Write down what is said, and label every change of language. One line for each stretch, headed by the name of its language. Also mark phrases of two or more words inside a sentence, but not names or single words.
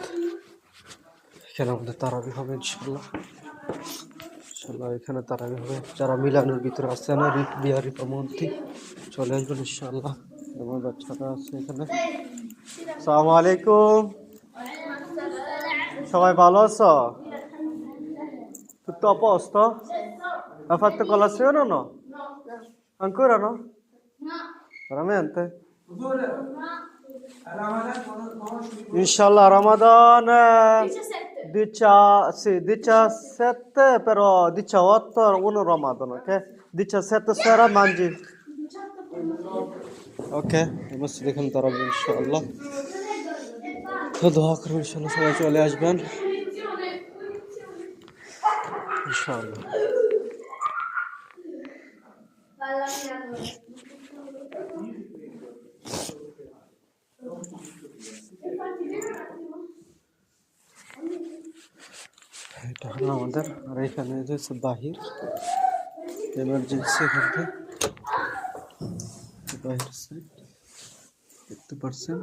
Bangla: এখানে আমাদের তারাবি হবে
Arabic: إن شاء الله.
Bangla: এখানে তারাবি হবে। যারা মিলানোর ভিতরে আসছে না, রিপা মন্ত্রী চলে আসবেন
Arabic: إن شاء الله.
Bangla: আমার বাচ্চারা আছে এখানে।
Arabic: السلام عليكم,
Bangla: সবাই ভালো আছো?
Italian: Tutto a posto? Ha fatto colazione o no? Ancora no? Veramente?
Arabic: إن شاء الله
Italian: Ramadan 17, però 18 uno Ramadan, ok? 17 sera mangi.
Bangla: Ok, মসজিদ এখানে তারাবি
Arabic: إن شاء الله.
Bangla: তো দোয়া করুন
Arabic: إن شاء الله
Bangla: সবাই চলে আসবেন
Arabic: إن شاء الله.
Bangla: এটা হলো আমাদের, আর এখানে হচ্ছে বাহির এমার্জেন্সি, এখান থেকে বাহির সাইড দেখতে পাচ্ছেন।